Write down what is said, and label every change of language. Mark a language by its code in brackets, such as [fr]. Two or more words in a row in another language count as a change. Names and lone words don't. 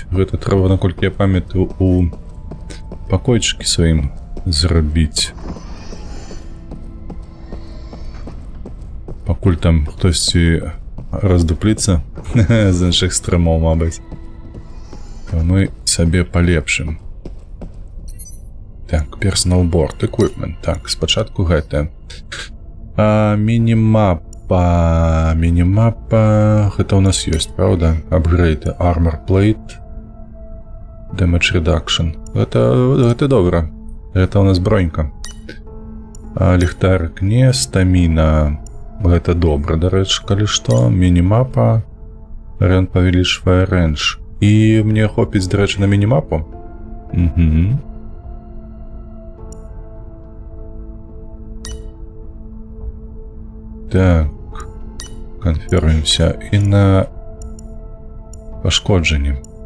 [be] Гэта трэба, наколькі я памятаю, у пакойчыкі сваім зрабіць. Пакуль там хтосьці раздупліцца з іншых стрымаў, мабыць, то мы сабе палепшым. Так, [en] personal board equipment. [be] Так, спачатку гэта. Мінімапа, гэта у нас ёсць, правда? Апгрейды, [en] armor plate, damage reduction. [be] Гэта добра. Гэта у нас бронька. Ліхтарык не, стаміна. Гэта добра, дарэчы, калі што. Мінімапа, рэн павялічвае рэнж. І мне хопіць, дарэчы, на мінімапу. Так, канфірмуемся і на пашкоджанне.